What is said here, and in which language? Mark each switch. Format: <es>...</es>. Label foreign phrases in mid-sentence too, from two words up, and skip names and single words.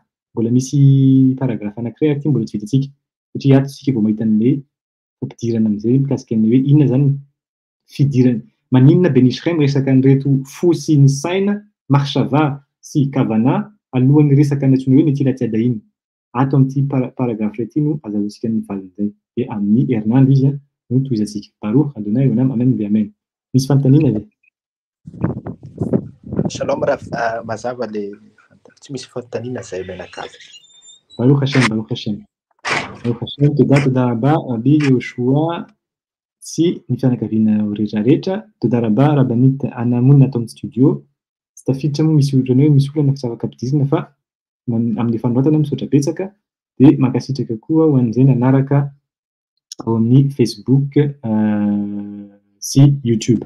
<mg>Mbola misy paragraphe anankiray ary ty mbola tsy vitantsika satria ato tsika vao mahita an'le fampidirana am'zay mikasika ny hoe inona zany fidirana maninona Beni Israel resaka an'ireto fo sy ny saina Marshava sy Kavana alohan'ny resaka antsoina hoe</mg> <he>נטילת ידיים.</he> <mg>Ato amin'ity paragraphe ity no azahoantsika ny valin'izay de amin'ny herinandro izy no tohizantsika.</mg> <he>ברוך אדוני עולם אמן ואמן.</he> <mg>Misy fantaniana ve?</mg> <he>שלום רב,</he> <mg>mazava le tsy misy fantaniana zay menakavy.</mg> <he>ברוך השם, ברוך השם. ברוך השם, תודה רבה</he> <mg>Rabbi Yehoshua sy ny fianakaviana rehetrarehetra,</mg> <he>תודה רבה</he> <mg>Rabbanit Anamoun atao amin'ny studio. Tsy tafiditra moa misy olona hoe misy olana tsy afaka ampidirina fa amin'ny fanoratana misaotra betsaka de mankasitraka koa ho an'izay nanaraka ao amin'ny Facebook sy YouTube.</mg>